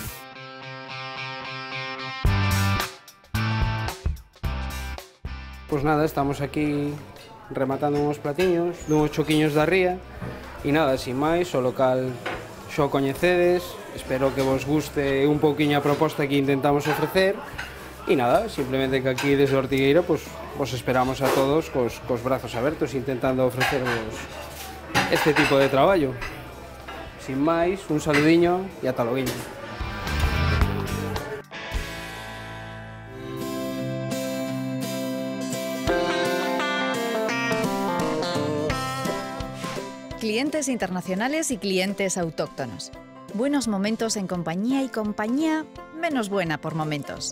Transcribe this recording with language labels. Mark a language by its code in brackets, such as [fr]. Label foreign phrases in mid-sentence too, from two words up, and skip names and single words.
[gl] Pois nada, estamos aquí rematando uns platiños, dunhos choquiños da ría, e nada, sin máis, o local xo coñecedes, espero que vos guste un pouquiño a proposta que intentamos ofrecer, e nada, simplemente que aquí desde Ortigueira pues, vos esperamos a todos cos brazos abertos intentando ofrecervos este tipo de traballo. Sin máis, un saludiño e ata loguiño. [es] Clientes internacionales y clientes autóctonos. Buenos momentos en compañía y compañía menos buena por momentos.